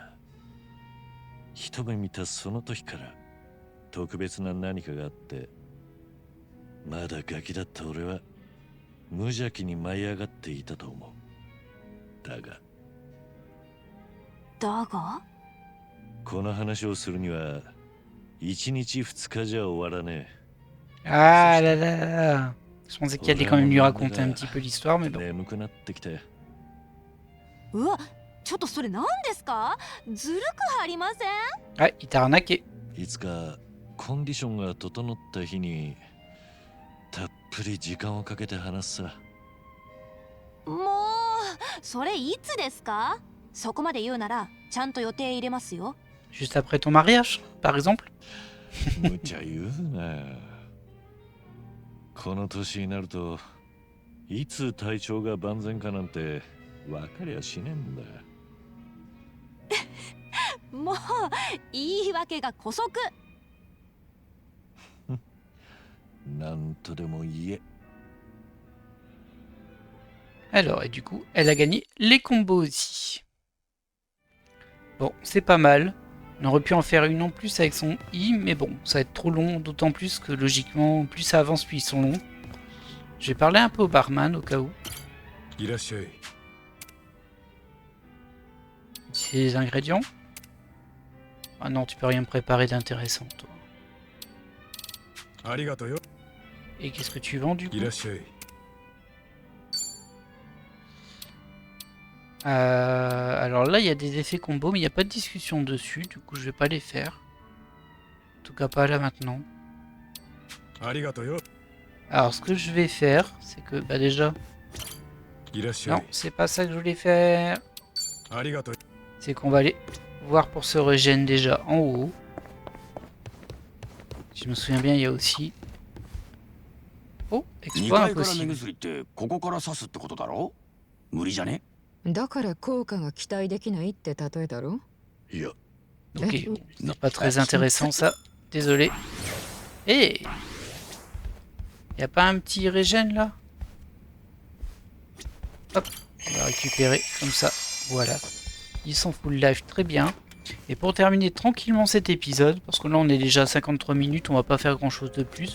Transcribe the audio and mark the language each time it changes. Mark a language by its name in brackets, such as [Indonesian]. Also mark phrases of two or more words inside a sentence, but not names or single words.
[Japanese] 一目見たその時から特別な何かがあって、まだガキだった俺は無邪気に舞い上がっていたと思う。だがだがこの話をするには1日2日じゃ終わらね [French] Ah là là là. Je pensais qu'il allait quand même lui raconter un petit peu l'histoire, mais [Japanese] え。 [French] bon. [Japanese] 眠くなってきて。うわ、ちょっとそれ何ですか？ずるくありません？ [French] Ah, il t'a arnaqué. [Japanese] いつかコンディションが整った日にたっぷり時間をかけて話すさ。もうそれいつですか？そこまで言うならちゃんと予定入れますよ。 [French] Juste après ton mariage, par exemple. [Japanese] 無茶言うな。この年になるといつ体調が万全かなんて分かりゃしねえんだ。もう言い訳が姑息。なんとでも言え。 [French] Alors, et du coup, elle a gagné les combos aussi. Bon, c'est pas mal. On aurait pu en faire une en plus avec son I, mais bon, ça va être trop long, d'autant plus que logiquement, plus ça avance, plus ils sont longs. Je vais parler un peu au barman au cas où. [Japanese] いらっしゃい。 [French] C'est les ingrédients. Ah non, tu peux rien me préparer d'intéressant, toi. [Japanese] ありがとうよ。 [French] Et qu'est-ce que tu vends du coup? [Japanese] いらっしゃい。 [French] Alors là, il y a des effets combo, mais il n'y a pas de discussion dessus, du coup je vais pas les faire. En tout cas pas là maintenant. [Japanese] ありがとうよ。 [French] Alors ce que je vais faire, c'est que bah déjà, [Japanese] いらっしゃ [French] non, [Japanese] い。 [French] c'est pas ça que je voulais faire. [Japanese] ありがとう。 [French] C'est qu'on va aller voir pour se régène déjà en haut. Si je me souviens bien, il y a aussi... Oh, [Japanese] 2 [French] exploit [Japanese] 階から目 [French] impossible. [Japanese] 薬ってここから刺すってことだろ？無理じゃね？だから効果が期待できないって例えだろ。いや、 [French] Ok, Eh, c'est pas très intéressant ça. Désolé. Eh, y a pas un petit régène là? Hop, on va récupérer comme ça. Voilà. Ils sont full life, très bien. Et pour terminer tranquillement cet épisode, parce que là on est déjà à 53 minutes, on va pas faire grand chose de plus.